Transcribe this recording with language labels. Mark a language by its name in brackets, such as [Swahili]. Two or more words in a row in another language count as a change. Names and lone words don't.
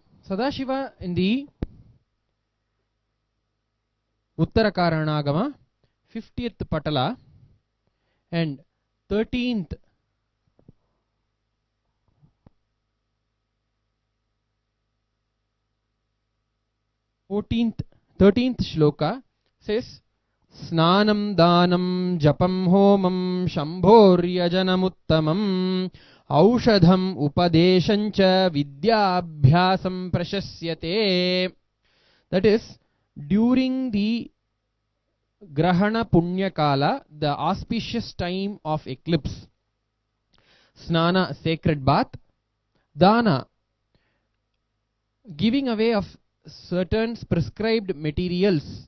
[English] Sadashiva in the Uttarakaranagama, 50th Patala and 13th [Sanskrit] shloka says स्नानं दानं जपं होमं शम्भोर्यजनमुत्तमम् औषधं उपदेशञ्च विद्याभ्यासं प्रशस्यते. [English] That is, during the [Sanskrit] ग्रहण पुण्य काल, [English] the auspicious time of eclipse, Snana, sacred bath, Dana, giving away of certain prescribed materials